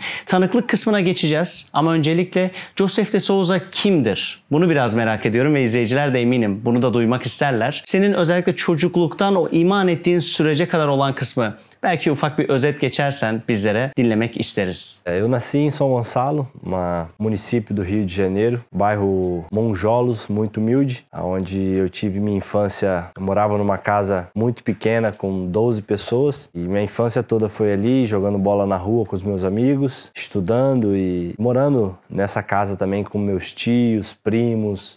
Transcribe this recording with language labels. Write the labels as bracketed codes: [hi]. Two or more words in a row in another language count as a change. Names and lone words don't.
[tr] Tanıklık kısmına geçeceğiz ama öncelikle Josef de Souza kimdir? Bunu biraz merak ediyorum ve izleyiciler de eminim bunu da duymak isterler. Senin özellikle çocukluktan o iman ettiğin sürece kadar olan kısmı belki ufak bir özet geçersen bizlere dinlemek isteriz. [pt] Eu nasci em São Gonçalo, município do Rio de Janeiro, bairro Monjolos, muito humilde, onde eu tive minha infância. Eu morava numa casa muito pequena com 12 pessoas e minha infância toda foi ali, jogando bola na rua com os meus amigos, estudando e morando nessa casa também com meus tios, primos.